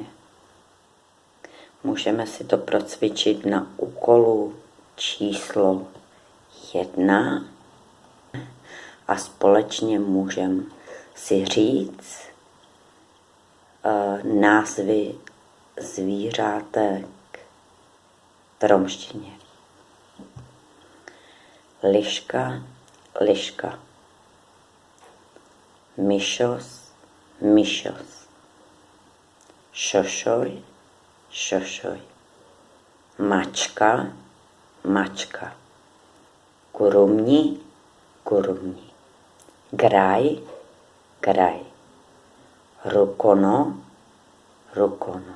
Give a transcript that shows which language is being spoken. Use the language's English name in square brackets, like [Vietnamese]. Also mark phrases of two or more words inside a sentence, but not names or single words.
[Czech] Můžeme si to procvičit na úkolu číslo 1 a společně můžeme si říct názvy zvířátek v romštině. Liška, liška. [Romany] Myšos, myšos. Šošoj, šošoj. Mačka, mačka. Kurumni, kurumni. Graj, graj. Rukono, rukono.